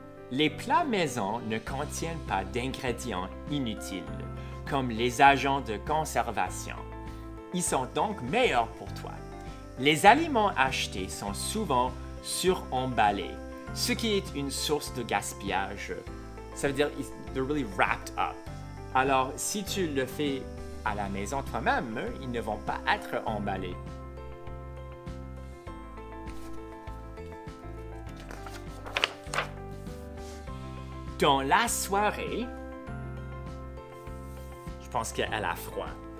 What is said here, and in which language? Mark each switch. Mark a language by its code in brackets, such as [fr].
[fr] Les plats maison ne contiennent pas d'ingrédients inutiles, comme les agents de conservation. Ils sont donc meilleurs pour toi. Les aliments achetés sont souvent suremballés, ce qui est une source de gaspillage. Ça veut dire [en] they're really wrapped up. [fr] Alors, si tu le fais à la maison toi-même, ils ne vont pas être emballés. Dans la soirée, je pense qu'elle a froid.